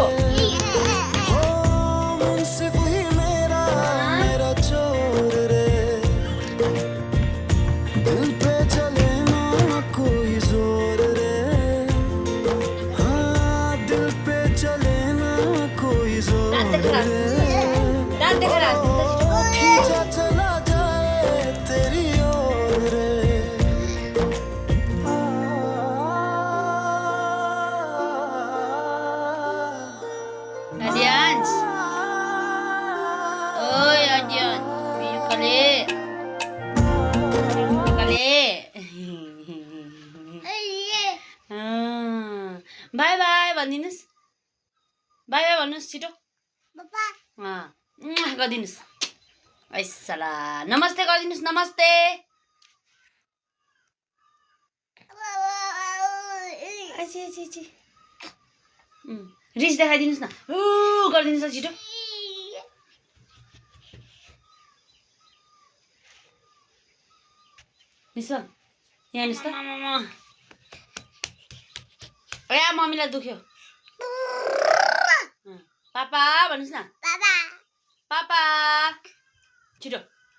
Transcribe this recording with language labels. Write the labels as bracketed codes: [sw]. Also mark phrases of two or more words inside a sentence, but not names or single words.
[hi] हो मुंसिफ ही मेरा चोर रे दिल पे चले ना कोई जोर रे हाँ दिल पे चले ना कोई जोर रे खींचा चला जाए तेरी ओर रे [ne] Adians. Oi, Adian. Video kali. [en] Bye bye [ne] भनिदिनुस्. [en] Bye bye [ne] भन्नुस् छिटो. गरिदिनुस्. ऐसला नमस्ते गरिदिनुस् नमस्ते. रिस देखाइदिनुस् न गरिदिनुहोस् न छिटो निस्वा यहाँ हेर्नुहोस् त ए मम्मीलाई दुख्यो पापा भन्नुहोस् न पापा छिटो